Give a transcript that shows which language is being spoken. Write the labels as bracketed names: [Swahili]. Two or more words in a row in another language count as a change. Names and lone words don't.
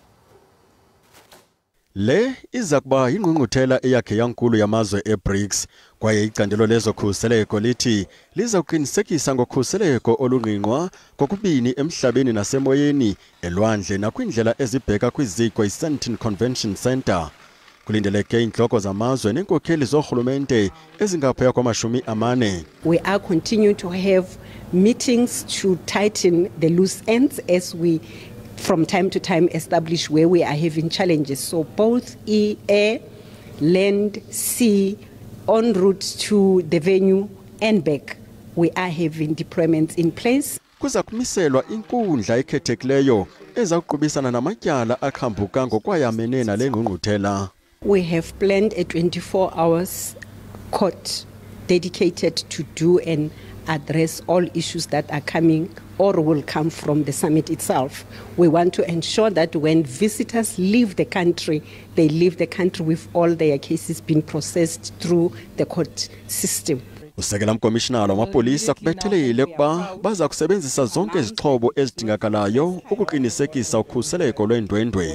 [Xhosa] Le iza kuba ingqungquthela eyakhe yankulu yamazwe eBRICS Kwaye icandelo lezokhuseleko lithi lizakuqinisekisa ngokhuseleko olungqingqwa kokubini emhlabeni nasemoyeni elwandle nakwindlela ezibheka kwiziko iSandton Convention Center. Kulindeleke inhloko zamazwe nenkokheli zorhulumente ezingaphaya kwama-40. [English] We are continuing to have meetings to tighten the loose ends as we from time to time establish where we are having challenges. So both air, land, sea, en route to the venue and back, we are having deployments in place. [Xhosa] Kuza kumiselwa inkundla ekhethekileyo ezakuqubisana namatyala akhambuka ngokwayamene nale ngqungquthela. [English] We have planned a 24 hours court dedicated to do and address all issues that are coming or will come from the summit itself. We want to ensure that when visitors leave the country, they leave the country with all their cases being processed through the court system. [Xhosa] Usekela mkomishinala wamapolisa kubethelele kuba baza kusebenzisa zonke izixhobo ezidingakalayo ukuqinisekisa ukhuseleko lwendwendwe.